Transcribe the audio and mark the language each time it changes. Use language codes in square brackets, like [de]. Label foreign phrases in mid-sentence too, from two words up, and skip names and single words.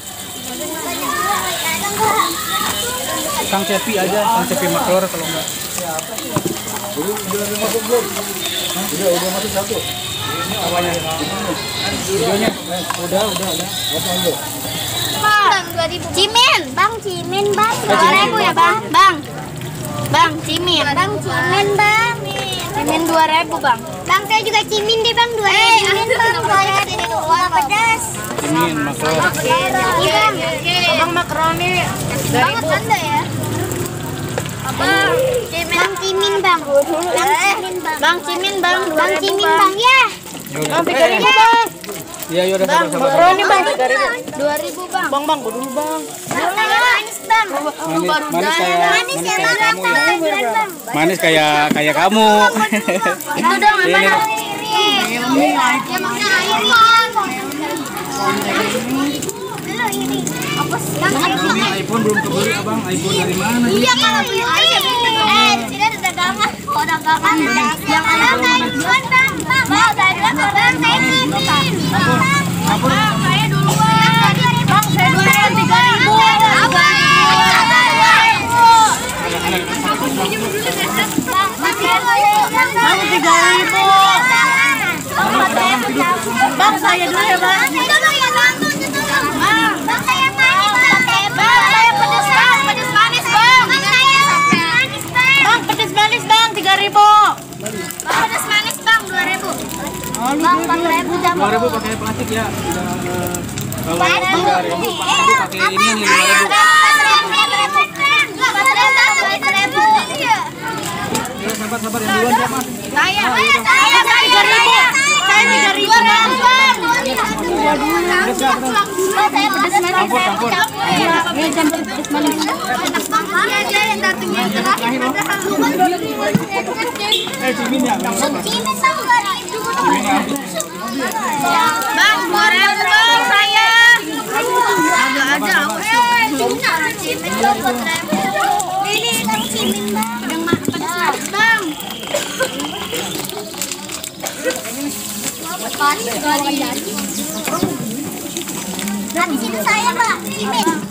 [id] Kang Cepi aja, Kang Cepi Maklor kalau enggak. Udah masuk belum? Udah masuk satu. Apanya? Videonya? Udah. Apa lu? Bang, 2000. Cimin, Bang, cimin, Bang. 2.000 ya, Bang. Bang, cimin. Bang, cimin, Bang. Cimin 2.000, Bang. Bang, saya juga cimin deh, Bang. 2.000 cimin, Bang. 2.000 kuah pedas. Cimin Maklor. Iya, Bang. Abang makaroni Banget Anda ya. Bang, cimin, Bang. Bang, cimin, Bang. Bang, cimin, Bang. Ya. Bang 3.000 bang. Iya, udah sabar. Makaroni bang 2.000, Bang. Bang gue dulu bang. Bang, saya manis, Bang. Manis kayak Manis ya, Bang. Bang. manis kayak kamu. Itu dong, apa Ini. Ya, maksudnya air, Bang. Dulu ini. Apa sih? Ini iPhone belum kebeli, Abang. iPhone dari mana? Iya, kalau beli aja. Di sini ada dagangan. Oh, dagangan. Yang ada saya duluan, Bang. Bang, saya duluan, Bang. Saya cimin. Bang, saya duluan. Bang, saya duluan 3.000. Abang. Bang 3.000. Bang saya dulu ya bang. Bang, saya manis, Bang. Saya pedas, Bang. Pedas manis, Bang. Bang, saya manis, Bang. Bang pedes manis bang 3.000. Bang, pedas manis, Bang. 2.000. Bang, 4.000, Bang. 2.000 pakai plastik ya. Kalau 3.000 pakai ini nih 5.000. Sabar yang duluan ya, Mas. Saya 3.000. Saya 3.000 bang. Saya pedas manis. Campur. Ini campur pedes manis. Enak banget. Dia yang satunya yang terakhir. Cimin ya. Cimin, Bang. 2.000. Cimin ya. Bang, 2.000, Bang, saya. Agak aja, cimin, Bang, 4.000. Ini, Bang, cimin, Bang. Pedas, Bang. Habis itu saya, Pak. Cimin.